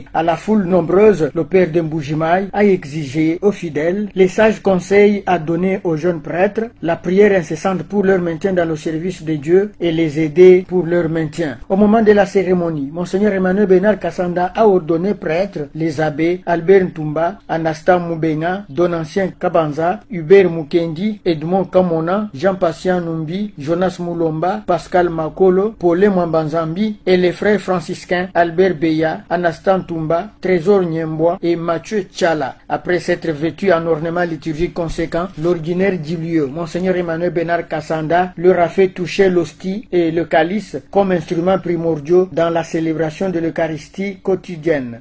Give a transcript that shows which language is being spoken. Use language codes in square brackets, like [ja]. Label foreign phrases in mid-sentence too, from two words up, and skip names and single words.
[fr] À la foule nombreuse, le père de Mbuji-Mayi a exigé aux fidèles les sages conseils à donner aux jeunes prêtres, la prière incessante pour leur maintien dans le service de Dieu et les aider pour leur maintien. Au moment de la cérémonie, Monseigneur Emmanuel Bernard Kassanda a ordonné prêtres les abbés Albert Ntumba, Anastas Mubenga, Donancien Kabanza, Hubert Mukendi, Edmond Kamona, Jean-Patient Numbi, Jonas Moulomba, Pascal Makolo, Paulin Mwambanzambi et les frères franciscains Albert Beya, Anastas Ntumba, Trésor Nyembois et Mathieu Tchala. Après s'être vêtus en ornements liturgiques conséquents, l'ordinaire du lieu, Monseigneur Emmanuel Bernard Kassanda, leur a fait toucher l'hostie et le calice comme instruments primordiaux dans la célébration de l'Eucharistie quotidienne.